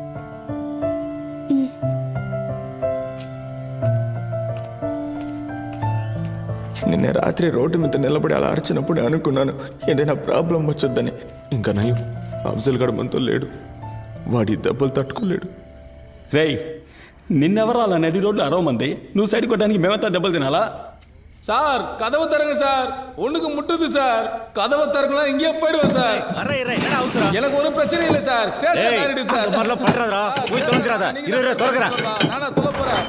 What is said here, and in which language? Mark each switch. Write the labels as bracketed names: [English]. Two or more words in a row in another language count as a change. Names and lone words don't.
[Telugu] నిన్న రాత్రి రోడ్డు మీద నిలబడి అలా అరిచినప్పుడు అనుకున్నాను ఏదైనా ప్రాబ్లం వచ్చొద్దని. ఇంకా నయం, అఫ్జల్ గడు మనతో లేడు. వాడి దెబ్బలు తట్టుకోలేడు. రేయ్, నిన్నెవరు అలా నడి రోడ్లు అరవమంది? నువ్వు సైడ్ కొట్టడానికి మేమంతా దెబ్బలు తినాలా? [Tamil] சார் கதவு தரங்க சார், ஒண்ணுக்கு முட்டுது சார். கதவை திறக்கலாம், இங்கே போயிடுவோம் சார். எனக்கு ஒன்றும் பிரச்சனை இல்லை சார். ஸ்டேஷன் ஆயிடுது சார். நானா சொல்ல போறேன்.